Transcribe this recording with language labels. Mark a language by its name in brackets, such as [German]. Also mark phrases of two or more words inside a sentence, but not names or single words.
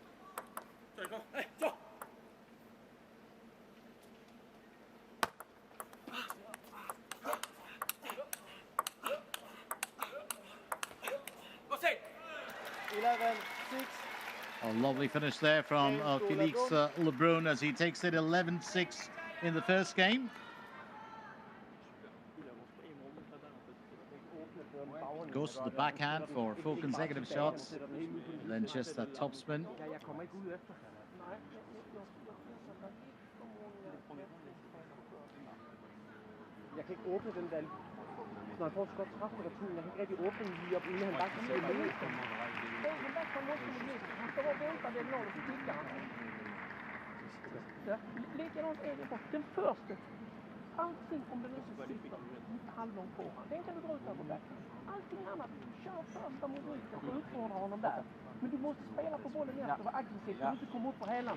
[English] A lovely finish there from Felix Lebrun as he takes it 11-6 in the first game. Goes to the backhand for 4 consecutive shots, and then just that topspin. [Danish] Jeg kan ikke åbne den der. Når han får så godt træf på returen, jeg kan ikke rigtig åbne den lige op, inden han bare kan se med løs. Men der kan måske med løs. Han står og venter den når, så kigger han. [Swedish] Ja, likadant är det på den första. Allting om den är så sitter halvlångt på han. Den kan du dra ut över backen. Allting annat, kör första mot ytan och utfordra honom där. Men du måste spela på bollen efter och vara aggressiv så du inte kommer upp på hälarna.